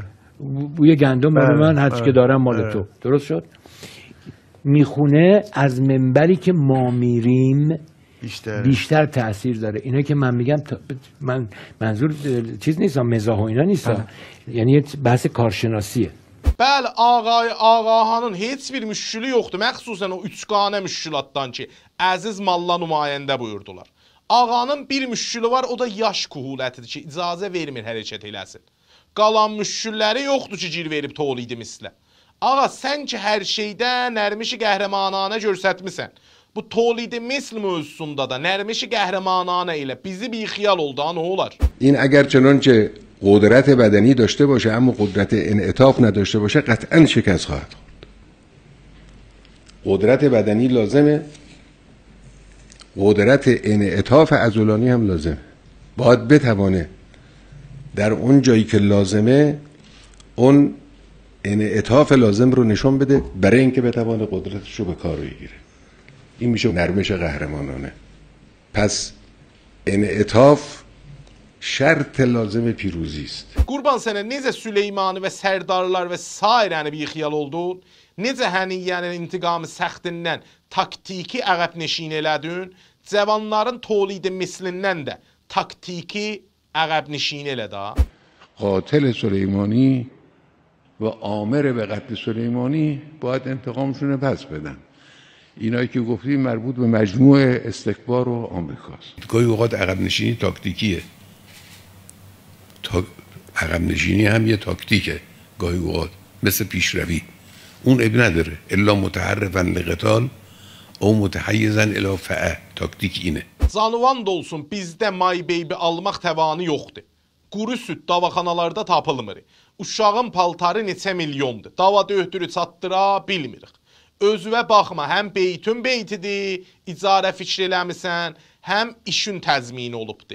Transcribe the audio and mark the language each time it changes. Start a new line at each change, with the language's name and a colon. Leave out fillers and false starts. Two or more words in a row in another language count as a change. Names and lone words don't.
Persian: بوی گندم برای من هرچی که دارم مال تو. درست شد؟ میخونه از منبری که ما میریم بیشتر تأثیر داره. اینا که من میگم من منظور چیز نیستم، مزاح و اینا نیستم، یعنی بحث کارشناسیه.
Azerbaijani: Bəli, ağahanın heç bir müşkülü yoxdur. Məxsusən o üçqanə müşkülatdan ki, əziz malla nümayəndə buyurdular. Ağanın bir müşkülü var, o da yaş kuhulətidir ki, icazə vermir hərəkət eləsin. Qalan müşkülləri yoxdur ki, gir verib tolidi mislə. Ağa, sən ki, hər şeydə nərmişi qəhrəmananə görsətmisən. Bu tolidi misl mövzusunda da nərmişi qəhrəmananə ilə bizi bir xiyal oldu, nə olar?
Persian: این اگر چنانچه قدرت بدنی داشته باشه اما قدرت انعطاف نداشته باشه قطعا شکست خواهد خورد. قدرت بدنی لازمه، قدرت انعطاف عضلانی هم لازمه. باید بتوانه در اون جایی که لازمه اون انعطاف لازم رو نشون بده برای اینکه بتوانه قدرتش رو به کار بگیره. این میشه نرمش قهرمانانه. پس انعطاف شرط لازم پیروزی است.
Azerbaijani: Qurban sənə necə Süleymanı və sərdarlar və sairəni bir xiyal oldun? Necə həniyyənin intiqamı səxtindən taktiki əqəb neşin elədin? Cavanların tolidi mislindən də taktiki əqəb neşin elədi.
Persian: قاتل سلیمانی و آمر به قتل سلیمانی باید انتقامشون رو پس بدن. اینایی که گفتی مربوط به مجموع استکبار و آمریکاست. گاهی اوقات عقب نشینی تاکتیکیه. عقب نشینی هم یه تاکتیکه گاهی اوقات، مثل پیشروی. اون اب نداره
Arabic: الا متحرفا لقتال او متحیزا الی فعه.
Persian: تاکتیک اینه.
Azerbaijani: Canıvan da olsun, bizdə My Baby almaq təvanı yoxdur. Quru süd davaxanalarda tapılmır. Uşağın paltarı neçə milyondur. Dava döhtürü çatdıra bilmirik. Özüvə baxma, həm beytün beytidir, icarə fikr eləmisən, həm işin təzmini olubdur.